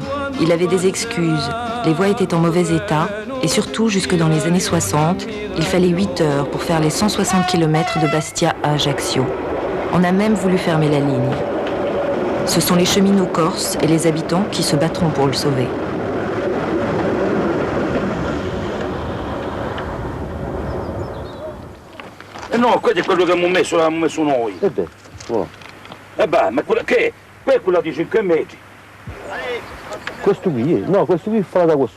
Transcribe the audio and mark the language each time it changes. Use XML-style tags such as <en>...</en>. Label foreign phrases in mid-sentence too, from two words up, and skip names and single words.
<fr>Il avait des excuses. Les voies étaient en mauvais état. Et surtout, jusque dans les années 60, il fallait 8 heures pour faire les 160 km de Bastia à Ajaccio. On a même voulu fermer la ligne. Ce sont les cheminots corses et les habitants qui se battront pour le sauver.</fr> <it>No, questo è quello che abbiamo messo noi. E beh, Ma quella che è? Quella è quella di 5 metri. questo qui, no, questo qui fa da questo.</it>